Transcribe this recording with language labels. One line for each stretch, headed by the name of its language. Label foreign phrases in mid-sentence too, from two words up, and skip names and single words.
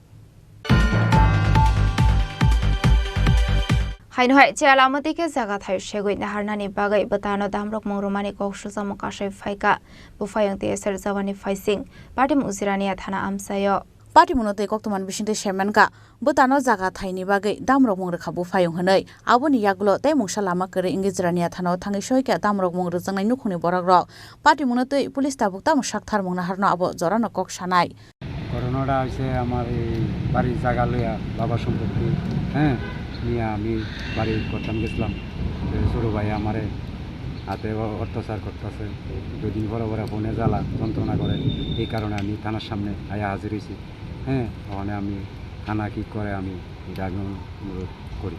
Kok Borok: Hainhai che alamati ke jaga thai shegoi na harnani bagai batano damrok mongromani kokshu samokashai phaika bufayang te ser jawani faising party muzirania thana amsayo Party munote koktoman bishinte shemanka botano jaga thaini bagai damrok mongra khabu phayong hanai aboni yaglo te mungsa lama kare ingizrania thano thangi soika damrok mongra jangnai nukhuni boragrok party munote police tabukta musakthar mongna harno abo jorano kok sanai
Bangla: করোনাটা হইছে আমার এই বাড়ির জায়গা লইয়া বাবা সম্পত্তি হ্যাঁ নিয়ে আমি বাড়ি করতাম গেছিলাম ছোটো ভাই আমারে হাতে অত্যাচার করতেছে 2 দিন পরে পরে ফোনে জ্বালা যন্ত্রণা করে এই কারণে আমি থানার সামনে আয়া হাজির হয়েছি হ্যাঁ ওখানে আমি থানা কি করে আমি এটা অনুরোধ করি